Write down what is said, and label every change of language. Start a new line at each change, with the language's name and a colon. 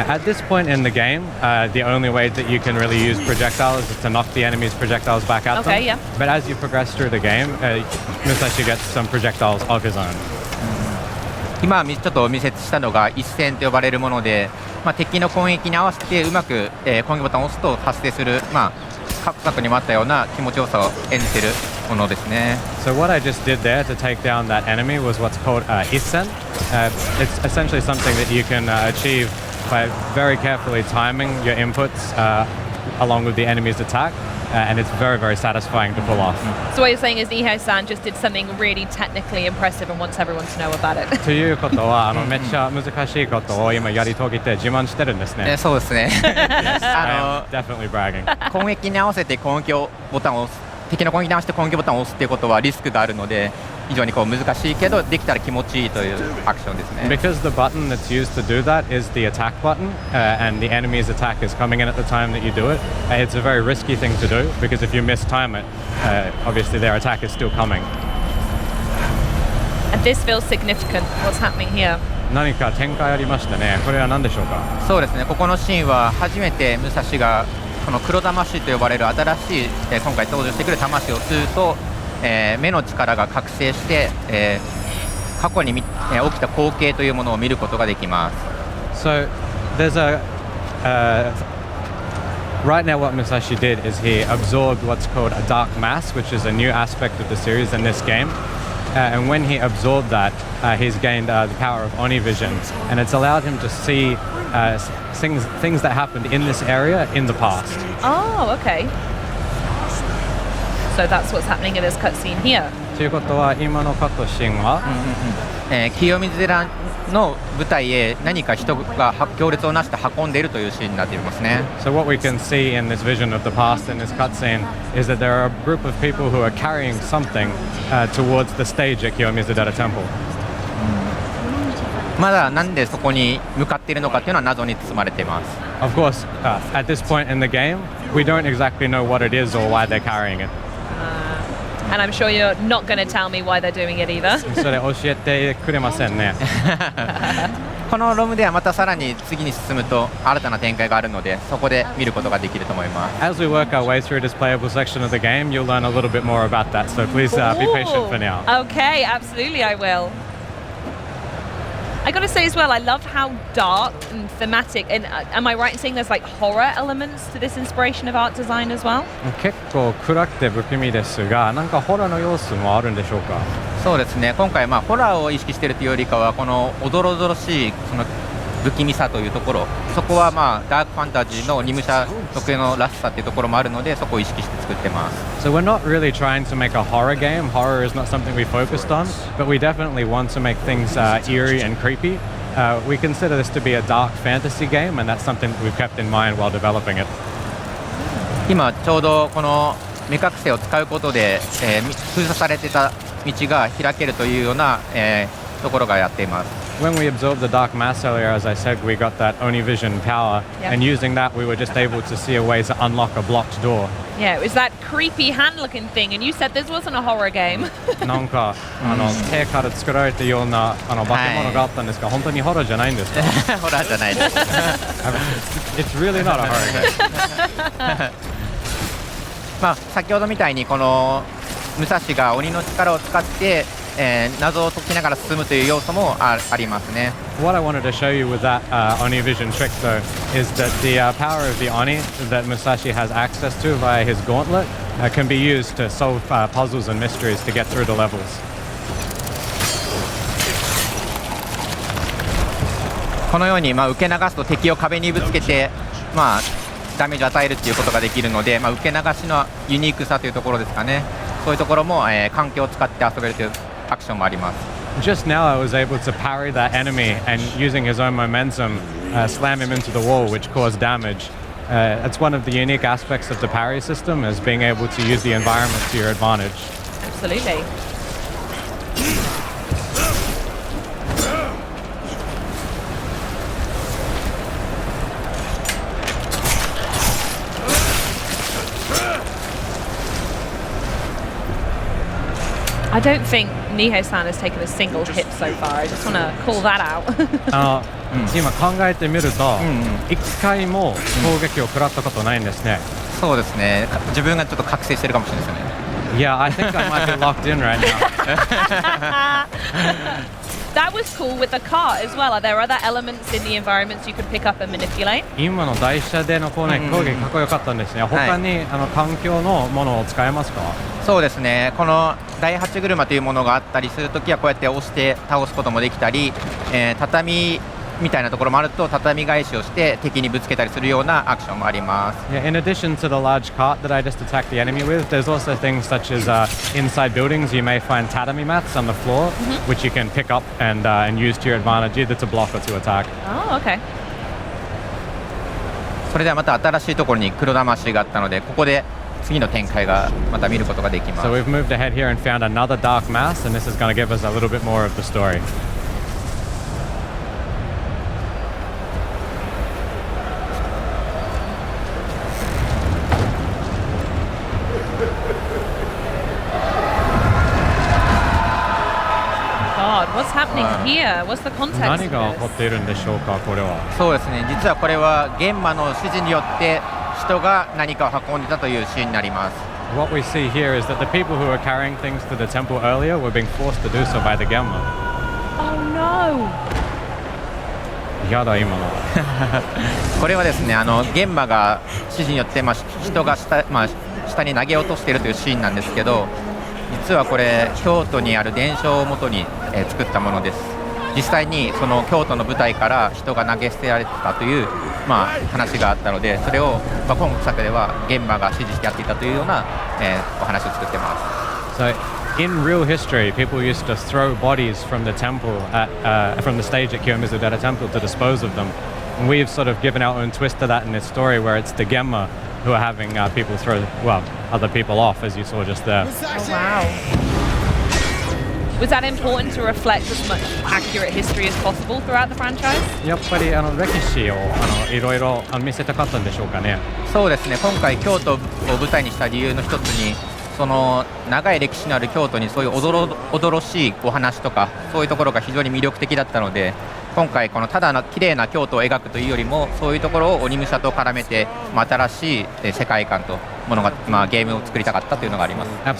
English: At this point in the game, the only way that you can really use projectiles is to knock the enemy's projectiles back at them. Okay, yeah. But as you progress through the game, Musashi gets some projectiles of his own.
Japanese: 今ちょっとお見せしたのが一戦と呼ばれるもので、敵の攻撃に合わせてうまく、攻撃ボタンを押すと発生する、過去にもあったような気持ちよさを演じているものですね。
English: So what I just did there to take down that enemy was what's called Isen. It's essentially something that you can achieve by very carefully timing your inputs along with the enemy's attack, and it's very, very satisfying to pull off. So what you're saying is Nihei-san just did something really technically impressive and wants everyone to know about it.
Japanese: ということはめっちゃ難しいことを今やり遂げて自慢してるんですね。そうですね。
English: Yes, I am definitely bragging.
Japanese: 攻撃に合わせて攻撃ボタンを押す敵の攻撃に合わせて攻撃ボタンを押すっていうことはリスクがあるので非常にこう難しいけどできたら気持ちいいというアクションですね。
English: Because the button that's used to do that is the attack button, and the enemy's attack is coming in at the time that you do it, it's a very risky thing to do because if you mistime it, obviously their attack is still coming. And this feels significant. What's happening here?
Japanese: 何か展開ありましたね。これは何でしょうか？そうですね、ここのシーンは初めて武蔵がこの黒魂と呼ばれる新しい、今回登場してくる魂を吸うと、目の力が覚醒して、過去に起きた光景というものを見ることができます。
English: So there's right now what Musashi did is he absorbed what's called a dark mass, which is a new aspect of the series in this game. And when he absorbed that, he's gained the power of Oni vision, and it's allowed him to see things that happened in this area in the past. Oh, okay. So that's what's happening in this cutscene here.
Japanese: ということは今のカットシーンは、清水寺の舞台へ何か人が行列をなして運んでいるというシーンになっていますね。
English: So what we can see in this vision of the past in this cutscene is that there are a group of people who are carrying something towards the stage at Kiyomizudera Temple.
Japanese: まだなんでそこに向かっているのかというのは謎に包まれています。
English: Of course, at this point in the game, we don't exactly know what it is or why they're carrying it. And I'm sure you're not going to tell me why they're doing it either.
Japanese: それ教えてくれませんね。このロムではまたさらに次に進むと新たな展開があるのでそこで見ることができると思います。
English: As we work our way through this playable section of the game, you'll learn a little bit more about that. So please be patient for now. Okay, absolutely, I will. I gotta say as well, I love how dark and thematic. And am I right in saying there's like horror elements to this inspiration of art design as well?
Japanese: 結構暗くて不気味ですが、なんかホラーの要素もあるんでしょうか？そうですね、今回ホラーを意識しているというよりかはこのおどろおどろしいその不気味さというところ、そこはダークファンタジーのニムシャ特有のらしさというところもあるのでそこを意識して作ってます。
English: So we're not really trying to make a horror game. Horror is not something we focused on, but we definitely want to make things eerie and creepy. We consider this to be a dark fantasy game, and that's something that we've kept in mind while developing it.
Japanese: 今ちょうどこの目隠せを使うことで、封鎖されてた道が開けるというような、ところがやっています。
English: When we absorbed the dark mass earlier, as I said, we got that Oni vision power, Yeah. and using that, we were just able to see a way to unlock a blocked door. Yeah, it was that creepy hand-looking thing, and you said this wasn't a horror game.
Japanese: なんか手から作られたような化け物があったんですが、本当にホラーじゃないんですか？ホラーじゃないです。
English: It's really not a horror game.
Japanese: 先ほどみたいにこの武蔵が鬼の力を使って、謎を解きながら進むという要素もありますね。
English: What I wanted to show you with that Oni vision trick, though, is that the power of the Oni that Musashi has access to via his gauntlet can be used to solve puzzles and mysteries to get through the levels.
Japanese: このように受け流すと敵を壁にぶつけてダメージを与えるということができるので、受け流しのユニークさというところですかね。そういうところも、環境を使って遊べるというアクションもあります。
English: Just now, I was able to parry that enemy and using his own momentum, slam him into the wall, which caused damage. It's one of the unique aspects of the parry system, is being able to use the environment to your advantage. Absolutely. I don't think Niho-san has taken a single hit so far. I just want to call that out.
Japanese: 今考えてみると、一回も攻撃を食らったことないんですね。そうですね、自分がちょっと覚醒してるかもしれないですよね。
English: Yeah, I think I might be locked in right now. That was cool with the cart as well. Are there other elements in the environments you could pick up and manipulate?
Japanese: 今の台車での攻撃かっこよかったんですね。他に環境のものを使えますか？そうですね、この第8車というものがあったりするときはこうやって押して倒すこともできたり、畳みたいなところもあると畳返しをして敵にぶつけたりするようなアクションもあります。
English: Yeah, in addition to the large cart that I just attacked the enemy with, there's also things such as inside buildings you may find tatami mats on the floor, which you can pick up and use to your advantage, either to block or to attack. Oh, okay.
Japanese: それではまた新しいところに黒魂があったのでここで次の展開がまた見ることができます。
English: So we've moved ahead here and found another dark mass, and this is going to give us a little bit more of the story. God, what's happening here? What's the context
Japanese: 何
English: of
Japanese: が起こ
English: this?
Japanese: っているんでしょうか、これは。そうですね、実はこれは玄馬の指示によって人が何かを運んでたというシーンになります。
English: What we see here is that the people who were carrying things to the temple earlier were being forced to do so by the Gemma. Oh no!
Japanese: やだ、今の。これはですね、玄馬が指示によって、人が下に投げ落としているというシーンなんですけど、実はこれ京都にある伝承をもとに、作ったものです。実際にその京都の舞台から人が投げ捨てられてたという、話があったので、それを、今作では玄馬が指示してやっていたというような、お話を作ってます。
English: So, in real history, people used to throw bodies from the temple from the stage at Kiyomizu-dera Temple to dispose of them. And we've sort of given our own twist to that in this story, where it's the Gemma who are having people throw, other people off, as you saw just there. Oh wow. Was that important to reflect as much accurate history as possible throughout the franchise?
Japanese: やっぱり歴史をいろいろ見せたかったんでしょうかね。そうですね、今回京都を舞台にした理由の一つに、その長い歴史のある京都にそういうおどろしいお話とか、そういうところが非常に魅力的だったので、今回このただの綺麗な京都を描くというよりも、そういうところを鬼武者と絡めて、新しい世界観とものが、ゲームを作りたかったというのがあります。